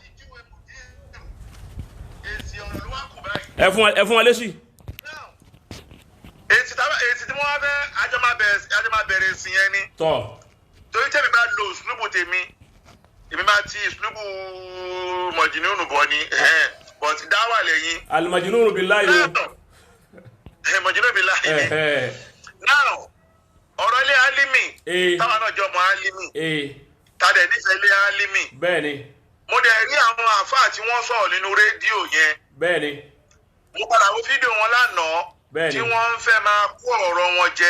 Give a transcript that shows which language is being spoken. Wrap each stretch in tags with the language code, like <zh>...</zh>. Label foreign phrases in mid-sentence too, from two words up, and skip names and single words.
<yo>ẹ fún wa lésì. èsì tí wọ́n fẹ́ ajọ́ máa bẹ̀rẹ̀ sí yẹn ni. torí tẹ́mi bá lo ìsúlùbù tèmi èmi máa ti ìsúlùbù mọ̀jìnnú bọ̀ ni but dáwà lẹ́yìn.</yo> <ar>المجنون بالله</ar> <yo>mọ̀jìnnú billahi ni. now ọ̀rọ̀ ilé Alimi táwọn náà jọ mọ́ Alimi tàdé nífẹ̀ẹ́ ilé Alimi. bẹ́ẹ̀ni. mo dẹ̀ rí àwọn àfáà tí wọ́n sọ̀rọ̀ nínú rédíò yẹn. bẹ́ẹ̀ni. mo padà wo fídíò wọn lánàá. bẹ́ẹ̀ni. tí wọ́n ń fẹ́ máa kó ọ̀rọ̀ wọn jẹ.</yo>